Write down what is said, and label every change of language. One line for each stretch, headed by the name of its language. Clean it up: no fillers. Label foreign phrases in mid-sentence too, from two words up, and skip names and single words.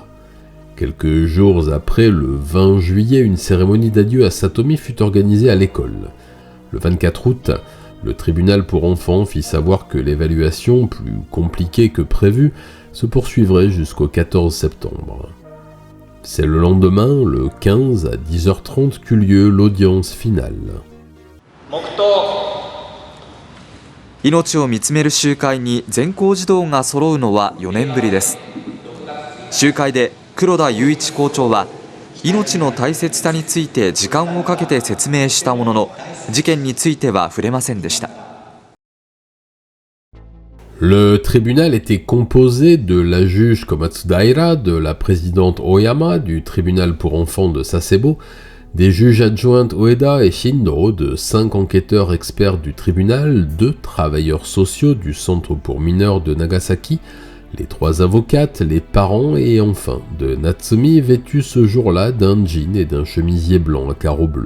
French: Quelques jours après, le 20 juillet, une cérémonie d'adieu à Satomi fut organisée à l'école. Le 24 août, le tribunal pour enfants fit savoir que l'évaluation, plus compliquée que prévu, se poursuivrait jusqu'au 14 septembre. C'est le lendemain, le 15 à 10h30, qu'eut lieu l'audience finale.
Japanese: 命を見つめる集会に全校児童が揃うのは4年ぶりです。集会で黒田雄一校長は命の大切さについて時間をかけて説明したものの事件については触れませんでした。
French: Le tribunal était composé de la juge Komatsudaira, de la présidente Oyama du tribunal pour enfants de Sasebo, des juges adjointes Ueda et Shindo, de 5 enquêteurs experts du tribunal, 2 travailleurs sociaux du centre pour mineurs de Nagasaki, les 3 avocates, les parents et enfin de Natsumi vêtus ce jour-là d'un jean et d'un chemisier blanc à carreaux bleus.